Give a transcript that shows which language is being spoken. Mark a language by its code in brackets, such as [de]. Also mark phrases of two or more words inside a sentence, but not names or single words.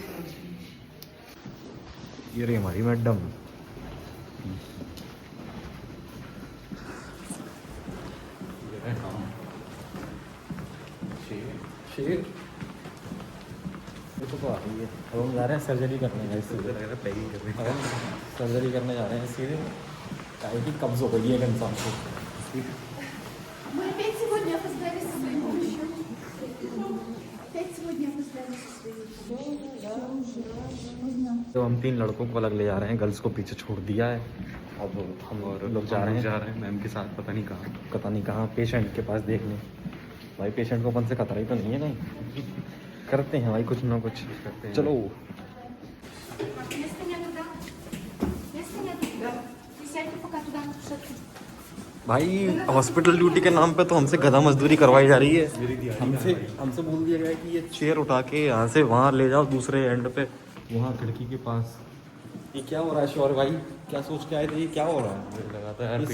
[hi] ये रही हमारी मैडम। शेर तो आ रही है। अब हम जा रहे हैं सर्जरी करने का। सर्जरी करने जा रहे हैं सीधे। की कब्ज हो गई है एक इंसान को। [ru] Мы опять сегодня опоздали со своей помощью. Опять сегодня опоздали со своей. [hi] तो हम 3 लड़कों को अलग ले जा रहे हैं, गर्ल्स को पीछे छोड़ दिया है। अब हम लोग जा रहे हैं मैम के साथ पता नहीं कहाँ पेशेंट के पास देखने। भाई पेशेंट को अपन से खतरा ही तो नहीं है कहीं। करते हैं भाई कुछ ना कुछ करते हैं। चलो [ru] Места нету, да? Места нету? Да. Сядьте пока туда на кушетку. [hi] भाई [en] hospital duty [hi] के नाम पे तो हमसे गधा मजदूरी करवाई जा रही है। हमसे बोल दिया गया है कि ये चेयर उठा के यहाँ से वहाँ ले जाओ दूसरे एंड पे, वहाँ खिड़की के पास। ये क्या हो रहा है शौर भाई? क्या सोच के आए थे? ये क्या हो रहा है? लगा था यार ये